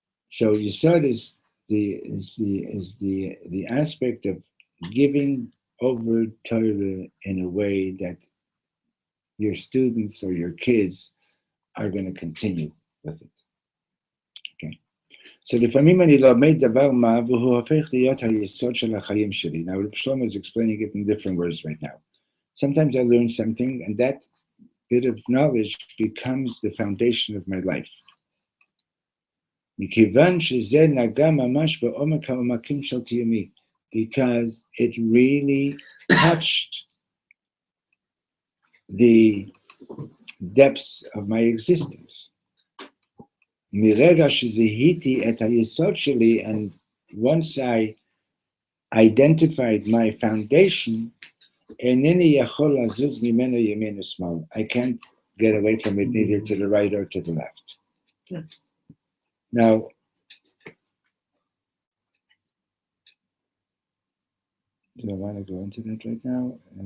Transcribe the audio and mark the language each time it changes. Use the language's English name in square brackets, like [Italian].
[English] So Yesod is the aspect of giving over Torah in a way that your students or your kids are going to continue with it. Okay. [Hebrew] So לפעמים אני לומד דבר מה והוא הופך להיות היסוד של החיים שלי. [English] Now Reb Shlomo is explaining it in different words right now. Sometimes I learn something and that bit of knowledge becomes the foundation of my life. [Hebrew] מכיוון שזה נגע ממש בעומק העומקים של קיומי, [English] because it really touched the depths of my existence. [Hebrew] מרגע שזיהיתי את היסוד שלי, [English] and once I identified my foundation, [Hebrew] אינני יכול לזוז ממנו ימין ושמאל. [English] I can't get away from it neither to the right or to the left. Yeah. Now, do I want to go into that right now?